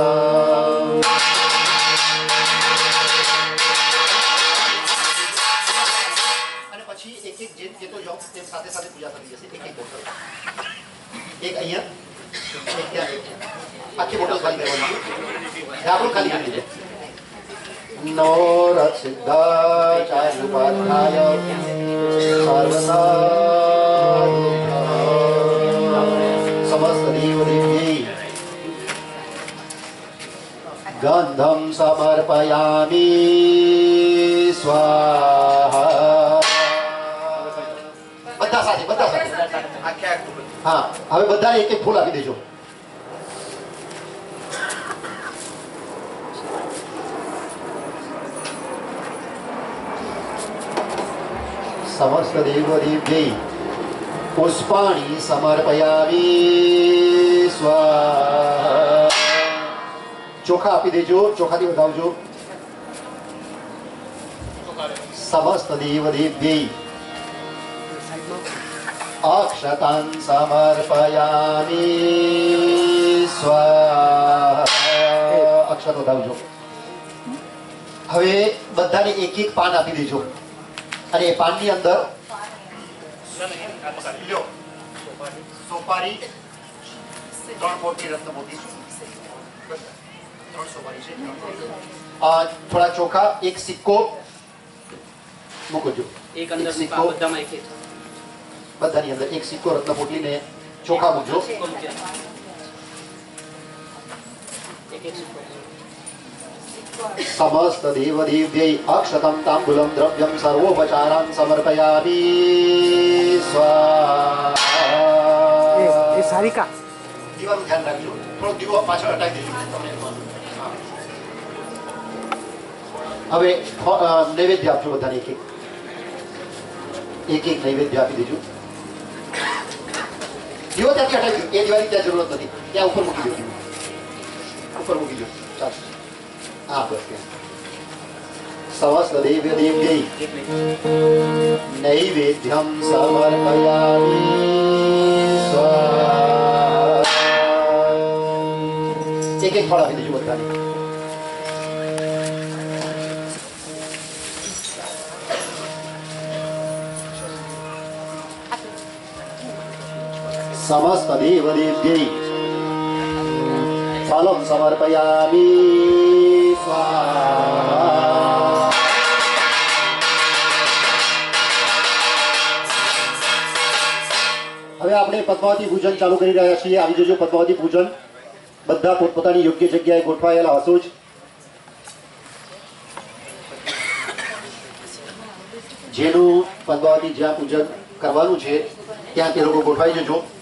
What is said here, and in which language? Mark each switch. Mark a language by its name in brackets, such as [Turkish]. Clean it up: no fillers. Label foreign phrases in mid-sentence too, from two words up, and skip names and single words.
[Gujarati] અને પછી એક જેમ કેતો જાઓ તેમ સાથે સાથે પૂજા કરી જશે. એક બોટલ, એક અહીંયા, એક ત્યાં, આખી બોટલ ખાલી કરવાની. આપણું ખાલી કરી દીધું. [Sanskrit] नो रसिद्धाचार्य उपाध्याय समस्त देवदेव्यै गंधम समर्पयामि. स्वाहा. [Gujarati] બધા સાથે હા. હવે બધા એક એક ફૂલ આપી દેજો. [Sanskrit] समस्त देवदेव्यै पुष्पाणि समर्पयामि. स्वाहा. [Gujarati] ચોખા આપી દેજો, ચોખાથી વધાવજો. [Sanskrit] समस्त देवदेव्यै अक्षतान् समर्पयामि. स्वाहा. [Gujarati] અક્ષત વધાવજો. હવે બધાને એક એક પાન આપી દેજો અને એ પાનની અંદર સોપારી 3 મોટી રત્નમોતી 3 સોપારી છે. થોડા ચોખા, એક સિક્કો મૂકજો. એક અંદર સિક્કો બધાની અંદર એક સિક્કો રત્નપોટલીને ચોખા મૂકજો. [Sanskrit] समस्त देवदेव्यै अक्षतं ताम्बूलं द्रव्यं सर्वोपचारान् समर्पयामि. स्वाहा. [Gujarati] એ સારિકા દીવાનું ધ્યાન રાખજો. થોડો દીવો પાછળ હટાવી દેજો. હવે નૈવેદ્ય આપજો બધાને એક એક નૈવેદ્ય આપી દેજો. દીવો ત્યાંથી હટાવી દો. એ દિવાળી ત્યાં જરૂરત નથી, ત્યાં ઉપર મૂકી દેજો. ઉપર મૂકી દો ચાલશે હા બસ ત્યાં [Sanskrit] समस्त देव्य देव्यै नैवेद्यम समर्पयामि [Gujarati] સ્વાહા એક એક ફળ આપી દેજો બધાને [Sanskrit] समस्त देव देव्यै फलं समर्पयामि स्वाहा [Gujarati] હવે આપણે પદ્માવતી પૂજન ચાલુ કરી રહ્યા છીએ આવી જજો પદ્માવતી પૂજન બધા પોતપોતાની યોગ્ય જગ્યાએ ગોઠવાયેલા હશો જ જેનું પદ્માવતી જ્યાં પૂજન કરવાનું છે ત્યાં તે લોકો ગોઠવાઈ જજો